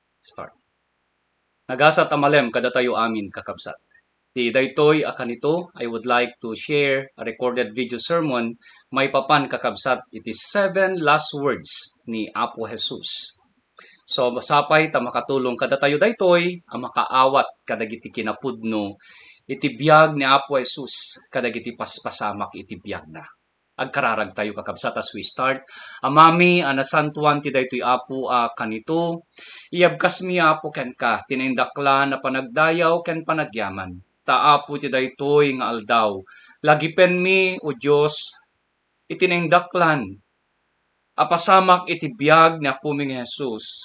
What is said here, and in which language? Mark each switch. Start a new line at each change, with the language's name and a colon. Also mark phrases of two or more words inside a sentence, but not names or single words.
English: Start.
Iloko: Nagasat amalem kada tayo amin kakabsat. Di daytoy akanito,
English: I would like to share a recorded video sermon
Iloko: may papan kakabsat.
English: It is 7 last words ni Apo Jesus.
Iloko: So masapay ta makatulong kada tayo daytoy ang makaawat kadagiti kinapudno iti biyag ni Apo Jesus kadagiti paspasamak iti biyag na. Agkararag tayo kakabsat
English: as we start.
Iloko: Amami anasantuan ti daytoy Apo kanito. Iyabkas mi Apo ken ka tinindakla na panagdayaw ken panagyaman. Taapo ti daytoy nga aldaw. Lagipen mi o Dios itinindaklan. Apasamak iti biyag ni Apo mi Jesus.